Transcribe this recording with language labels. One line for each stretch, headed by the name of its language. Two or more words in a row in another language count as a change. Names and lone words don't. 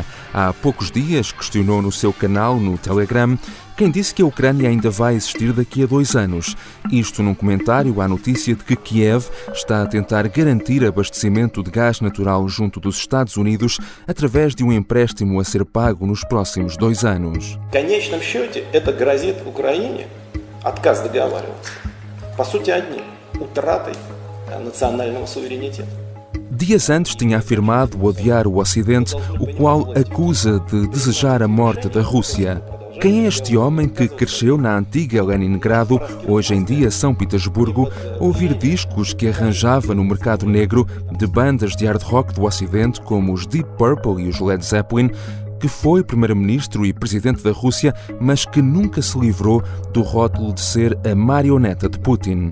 Portuguese: Há poucos dias questionou no seu canal no Telegram quem disse que a Ucrânia ainda vai existir daqui a 2 anos. Isto num comentário à notícia de que Kiev está a tentar garantir abastecimento de gás natural junto dos Estados Unidos através de um empréstimo a ser pago nos próximos 2 anos.
Russian: В конечном счете, это грозит Украине отказ договариваться. По сути, одним. Утратой национального суверенитета.
Portuguese: Dias antes tinha afirmado odiar o Ocidente, o qual acusa de desejar a morte da Rússia. Quem é este homem que cresceu na antiga Leningrado, hoje em dia São Petersburgo, a ouvir discos que arranjava no mercado negro de bandas de hard rock do Ocidente como os Deep Purple e os Led Zeppelin, que foi primeiro-ministro e presidente da Rússia, mas que nunca se livrou do rótulo de ser a marioneta de Putin?